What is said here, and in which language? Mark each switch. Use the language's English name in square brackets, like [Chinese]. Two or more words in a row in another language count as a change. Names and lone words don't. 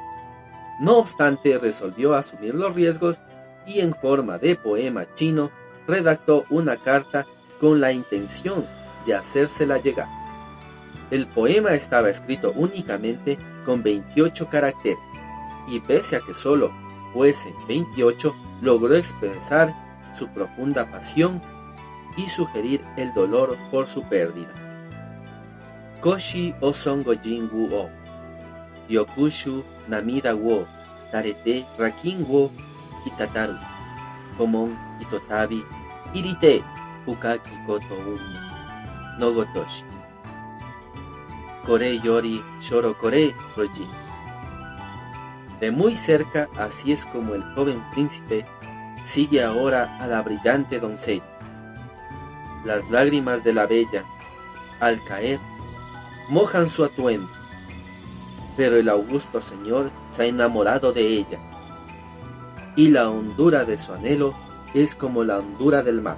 [Spanish] No obstante, resolvió asumir los riesgos y en forma de poema chino redactó una carta con la intención de hacérsela llegar. El poema estaba escrito únicamente con 28 caracteres, y pese a que solo fuesen 28, logró expresar su profunda pasión y sugerir el dolor por su pérdida. [Japanese] 公子王孫後塵を逐う 緑珠涙を垂れて羅巾を滴らす 侯門一たび入りて深きこと海の如し 此れより蕭郎是れ路人. [Spanish] De muy cerca, así es como el joven príncipe sigue ahora a la brillante doncella. Las lágrimas de la bella, al caer, mojan su atuendo, pero el augusto señor se ha enamorado de ella, y la hondura de su anhelo es como la hondura del mar.